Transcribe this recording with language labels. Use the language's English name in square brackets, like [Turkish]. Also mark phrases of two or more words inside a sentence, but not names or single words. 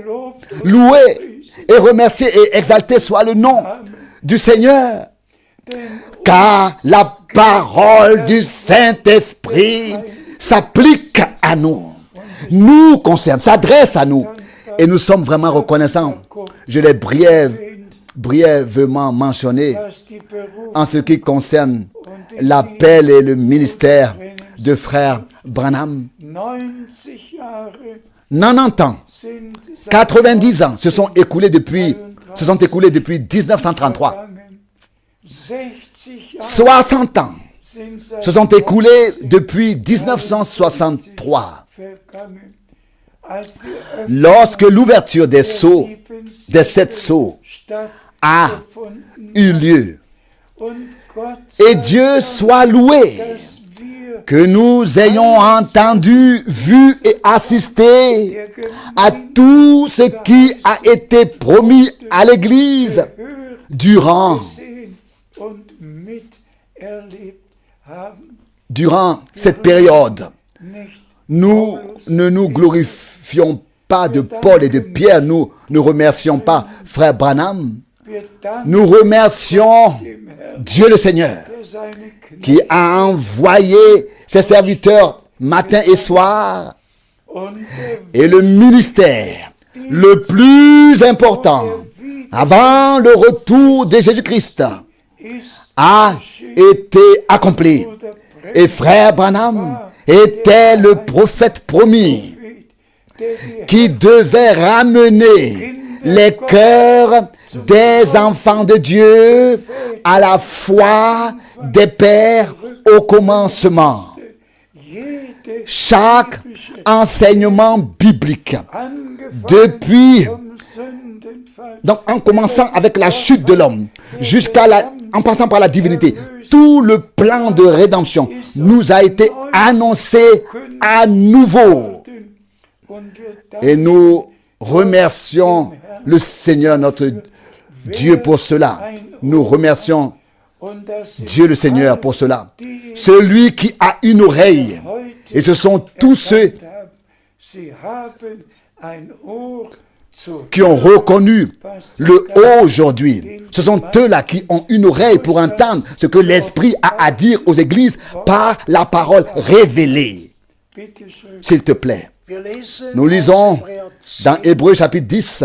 [French] Loué et remercié et exalté soit le nom du Seigneur. Car la parole du Saint-Esprit s'applique à nous, nous concerne, s'adresse à nous. Et nous sommes vraiment reconnaissants. Je l'ai brièvement mentionné [German] dass die Berufung [French] en ce qui concerne [German] und den [French] l'appel et le ministère de frère Branham. [German] 90 Jahre [French] 90 ans, [German] sind [French] 90 ans se sont écoulés depuis 1933. [German] vergangen. 60 Jahre [French] 60 ans [German] sind seit [French] se sont écoulés depuis 1963. [German] vergangen. Als die [French] Lorsque l'ouverture des sceaux, des 7 sceaux, a [German] stattgefunden [French] eu lieu. [German] und Gott [French] Et Dieu soit loué [German] dass wir [French] que nous ayons entendu, vu et assisté [German] der [French] à tout ce qui a été promis à l'Église [German] Gehör [French] durant [German] gesehen und miterlebt haben. [French] durant cette période. [German] Nicht [French] Nous ne nous glorifions pas de Paul et de Pierre, nous ne remercions pas frère Branham, [German] wir danken [French] nous remercions [German] dem Herrn, [French] Dieu le Seigneur [German] der seine [French] qui [German] Knechte [French] a envoyé ses serviteurs matin et soir [German] und der [French] et le ministère le plus important avant le retour de Jésus-Christ [German] ist [French] a été accompli. [German] oder [French] Et frère Branham était le prophète promis [German] der die [French] qui devait ramener les cœurs des enfants de Dieu à la foi des pères au commencement. [German] jede [French] Chaque enseignement biblique, [German] angefangen [French] depuis, [German] vom Sündenfall [French] donc en commençant avec la chute de l'homme, en passant par la divinité, tout le plan de rédemption nous a été annoncé à nouveau. [German] und wir [French] Et nous remercions le Seigneur notre Dieu pour cela. Nous remercions [German] und dass [French] Dieu le Seigneur pour cela. Celui qui a une oreille, et ce sont tous ceux [German] sie haben ein Ohr zu [French] qui ont reconnu le haut aujourd'hui. Ce sont eux-là qui ont une oreille pour entendre ce que l'Esprit a à dire aux églises par la parole révélée. [German] bitte schön. [French] S'il te plaît. [German] Wir lesen [French] Nous lisons [German] aus Hebräer 10, [French] dans Hébreux chapitre 10,